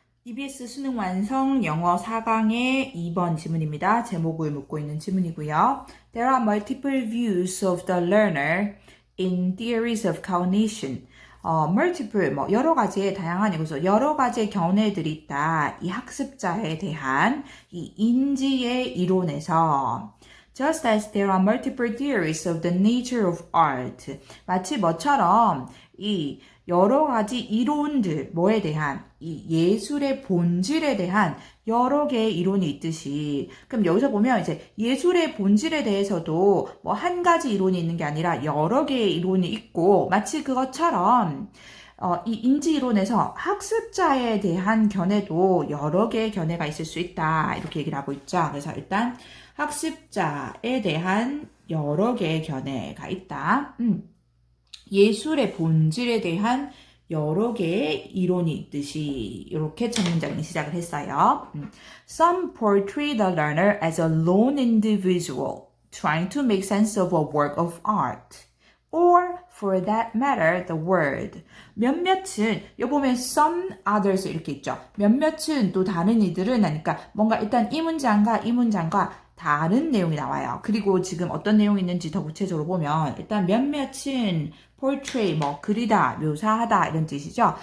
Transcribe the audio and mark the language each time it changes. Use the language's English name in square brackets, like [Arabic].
[Korean] EBS 수능 완성 영어 4강의 2번 지문입니다. 제목을 묻고 있는 지문이고요. [English] There are multiple views of the learner in theories of cognition. [Korean] multiple, 여러 가지의 다양한 이것으로 여러 가지의 견해들이 있다. 이 학습자에 대한 이 인지의 이론에서 [English] Just as there are multiple theories of the nature of art. [Korean] 마치 뭐처럼 이 여러 가지 이론들, 뭐에 대한, 이 예술의 본질에 대한 여러 개의 이론이 있듯이, 그럼 여기서 보면 이제 예술의 본질에 대해서도 뭐 한 가지 이론이 있는 게 아니라 여러 개의 이론이 있고, 마치 그것처럼, 이 인지 이론에서 학습자에 대한 견해도 여러 개의 견해가 있을 수 있다. 이렇게 얘기를 하고 있죠. 그래서 일단 학습자에 대한 여러 개의 견해가 있다. 예술의 본질에 대한 여러 개의 이론이 있듯이 이렇게 첫 문장이 시작을 했어요. [English] Some portray the learner as a lone individual trying to make sense of a work of art. Or, for that matter, the world. [Korean] 몇몇은, 여기 보면 some others 이렇게 있죠. 몇몇은 또 다른 이들은 하니까 뭔가 일단 이 문장과 다른 내용이 나와요. 그리고 지금 어떤 내용이 있는지 더 구체적으로 보면 일단 몇몇은 portray, 그리다, 묘사하다 이런 뜻이죠.